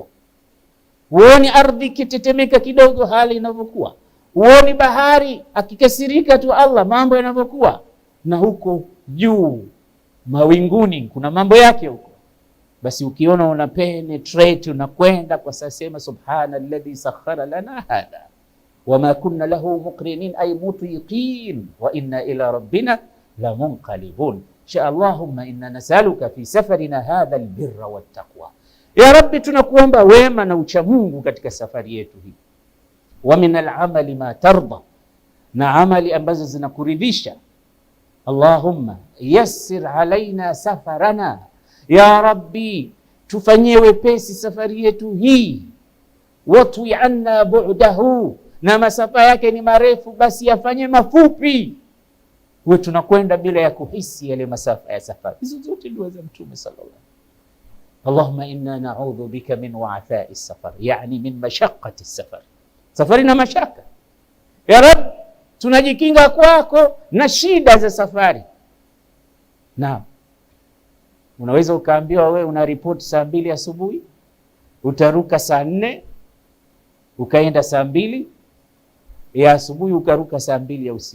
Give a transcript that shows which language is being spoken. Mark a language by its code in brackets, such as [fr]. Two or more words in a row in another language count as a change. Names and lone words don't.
[sw] Huoni ardhi ikitetemeka kidogo, hali inavyokuwa? Huoni bahari akikasirika tu Allah mambo yanavyokuwa? Na huko juu mawinguni kuna mambo yake huko. Basi ukiona una penetrate unakwenda kwa sasa, sema [ar] سبحان الذي سخر لنا هذا وما كنا له مقرنين أي مطيقين وإنا إلى ربنا لمنقلبون. إن شاء اللهم إنا نسألك في سفرنا هذا البر والتقوى. [sw] Ya Rabbi, tunakuomba wema na uchamungu katika safari yetu hii. [ar] ومن العمل ما ترضى, [sw] na amali ambazo zinakuridhisha. [ar] اللهم يسر علينا سفرنا, [sw] ya Rabbi tufanyie wepesi safari yetu hii. [ar] واطو عنا بعده, [sw] na masafa yake ni marefu, basi yafanye mafupi. Wewe tunakwenda bila ya kuhisi yale masafa ya safari. Hizo zote dua za Mtume sallallahu alaihi wasallam. [ar] اللهم إنا نعوذ بك من وعثاء السفر, يعني من مشقة السفر, [sw] safari na mashaka. Ya Rab, tunajikinga kwako na shida za safari. Naam, unaweza ukaambiwa wewe una report saa 2 asubuhi, utaruka saa 4, ukaenda saa 2 ya asubuhi, ukaruka saa 2 ya usiku.